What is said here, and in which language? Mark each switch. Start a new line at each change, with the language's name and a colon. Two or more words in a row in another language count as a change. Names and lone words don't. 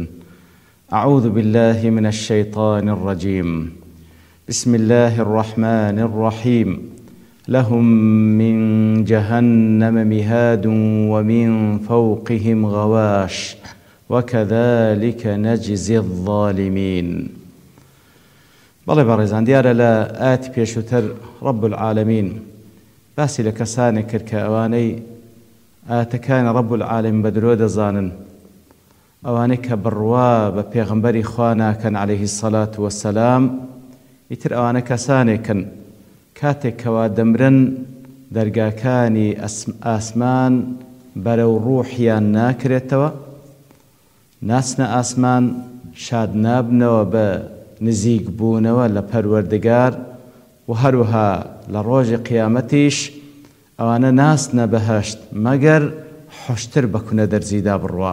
Arabic: أعوذ بالله من الشيطان الرجيم. بسم الله الرحمن الرحيم. لهم من جهنم مهاد ومن فوقهم غواش وكذلك نجزي الظالمين.
Central Kurdish: بەڵێ بەڕێزان دیارە لە ئاەتی پێشووتر
Arabic: رب العالمین
Central Kurdish: باسی لە کەسانێک کرد کە ئەوانەی ئاەتەکانی رب العالمین بە درۆ دەزانن، ئەوانەی کە بڕوا بە پێغەمبەری خوا ناکەن عەلەیهی
Arabic: السەڵات وەسەلام،
Central Kurdish: ئیتر ئەوانە کەسانێکن کاتێک کەوا دەمرن دەرگاکانی ئاسمان بەرەو ڕوحیان ناکرێتەوە، ناچنە ئاسمان، شاد نابنەوە بە نزیک بوونەوە لە پەروەردگار، و هەروەها لە ڕۆژی قیامەتیش ئەوانە ناچنە بەهەشت مەگەر حوشتر بە کونە دەرزیدا بڕوا.